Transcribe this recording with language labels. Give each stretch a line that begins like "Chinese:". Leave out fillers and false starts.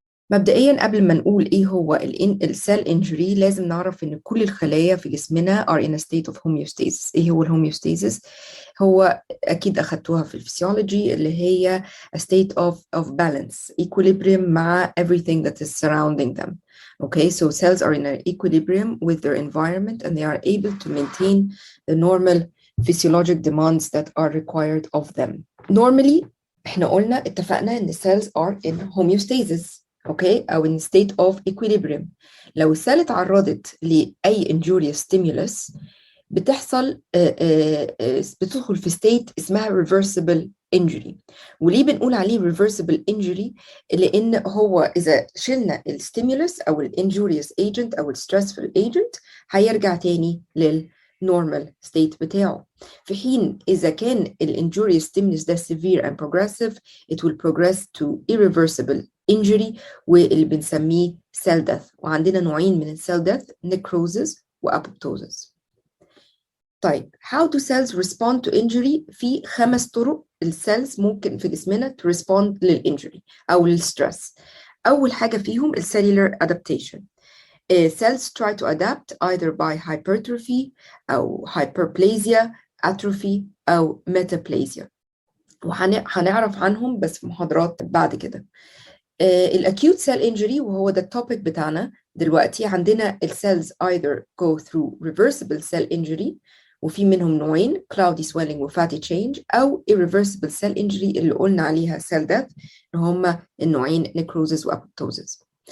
Arabic: مبدئيا قبل ما نقول ايه هو السيل انجري لازم نعرف ان كل الخلايا في جسمنا
English: are in a state of homeostasis.
Arabic: ايه هو الهوميوستاسيس؟ هو اكيد اخدتوها في الفسيولوجي، اللي هي
English: a state of balance, equilibrium
Arabic: مع
English: everything that is surrounding them. Okay, so cells are in an equilibrium with their environment and they are able to maintain the normal physiologic demands that are required of them. Normally
Arabic: احنا اتفقنا ان
English: cells are in homeostasis،
Arabic: اوكي، او
English: in state of equilibrium.
Arabic: لو السيل اتعرضت لاي injurious stimulus بتحصل بتدخل في state اسمها reversible injury. وليه بنقول عليه reversible injury؟ لان هو اذا شلنا الستيمولس او الانجوريوس agent او الستريسفul agent هيرجع تاني للنورمال state بتاعه، في حين اذا كان الانجوريوس stimulus ده
English: severe and progressive it will progress to irreversible injury
Arabic: واللي بنسميه cell death. وعندنا نوعين من السيل death: necrosis وapoptosis. طيب
English: how do cells respond to injury؟
Arabic: في 5 طرق السيلز ممكن في جسمنا
English: to respond
Arabic: للإنجري أو للستريس. أول حاجة فيهم cellular adaptation.
English: Cells try to adapt either by hypertrophy أو hyperplasia, atrophy أو metaplasia،
Arabic: وهنعرف عنهم بس في محاضرات بعد كده. الأكيوت سيل انجري وهو ده التوبيك بتاعنا دلوقتي، عندنا السيلز
English: either go through reversible cell injury
Arabic: وفي منهم نوعين: cloudy swelling و fatty change، أو irreversible cell injury اللي قلنا عليها cell death، اللي هما النوعين necrosis و apoptosis.